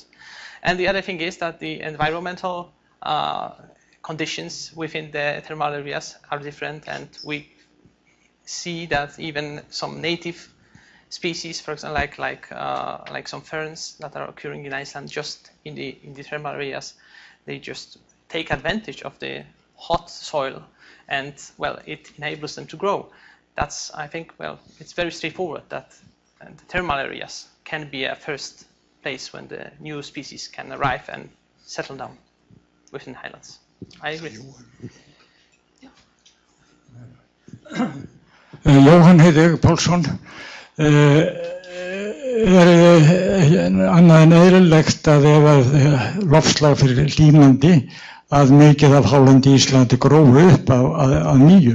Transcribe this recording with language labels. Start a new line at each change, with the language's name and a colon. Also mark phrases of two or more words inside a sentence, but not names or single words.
English: And the other thing is that the environmental conditions within the thermal areas are different, and we see that even some native species, for example, like some ferns that are occurring in Iceland, just in the thermal areas, they just take advantage of the hot soil. And, well, it enables them to grow. That's, I think, well, it's very straightforward that the thermal areas can be a first place when the new species can arrive and settle down within the highlands. I agree.
Icelandic: Jóhann heiti ég, Pálsson. Annað en eðlilegt að ef loftslag fyrir hlýnandi að mikið af hálendi í Íslandi grófu upp að nýju.